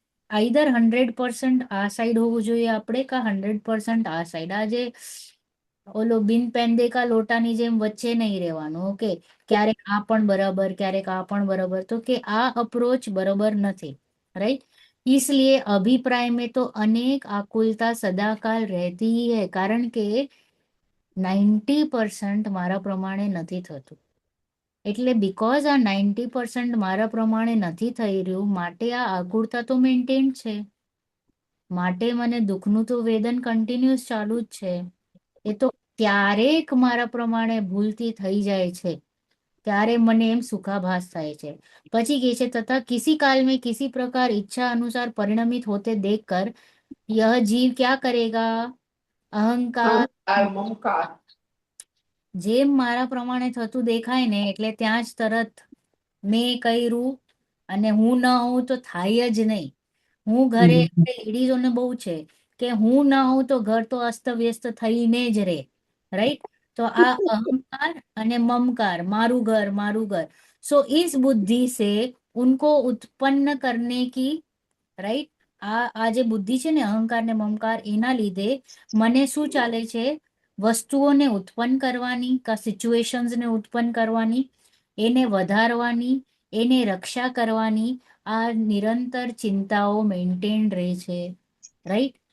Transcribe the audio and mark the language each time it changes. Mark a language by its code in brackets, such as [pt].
[gu] Either 100% આ side હોવું જોઈએ આપણે કા 100% આ સાઈડ. આજે ઓલો બિન પેંદેકા લોટાની જેમ વચ્ચે નહીં રહેવાનું. ઓકે, ક્યારેક આ પણ બરાબર, ક્યારેક આ પણ બરાબર, તો કે આ અપ્રોચ બરાબર નથી, राइट? [hi] इसलिए अभिप्राय में तो अनेक आकुलता सदाकाल रहती ही है, कारण [gu] કે 90% મારા પ્રમાણે નથી થતું. એટલે બીકોઝ આ 90% મારા પ્રમાણે નથી થઈ રહ્યું માટે આ આકુળતા તો મેન્ટેન છે, માટે મને દુઃખનું તો વેદન કન્ટિન્યુઅસ ચાલુ જ છે. એ તો ક્યારેક મારા પ્રમાણે ભૂલથી થઈ જાય છે ત્યારે મને એમ સુખાભાસ થાય છે. પછી કહે છે [hi] તથા किसी काल में किसी प्रकार इच्छा अनुसार परिणमित होते देखकर यह जीव क्या करेगा? अहंकार [gu] મમકાર. જેમ મારા પ્રમાણે થતું દેખાય ને એટલે ત્યાં જ તરત મેં કર્યું અને હું ન હોઉં તો થાય જ નહીં. હું ઘરે લેડીઝોને બહુ છે કે હું ન હોઉં તો ઘર તો અસ્તવ્યસ્ત થઈને જ રહે, રાઈટ? તો આ अहंकार અને ममकार, मारू घर. [hi] सो इस बुद्धि से उनको उत्पन्न करने की, રાઈટ? [gu] આ જે બુદ્ધિ છે ને અહંકાર ને મમકાર, એના લીધે મને શું ચાલે છે? વસ્તુઓને ઉત્પન્ન કરવાની કા સિચ્યુએશન્સને ઉત્પન્ન કરવાની, એને વધારવાની, એને રક્ષા કરવાની આ નિરંતર ચિંતાઓ મેન્ટેન રહે છે, રાઈટ?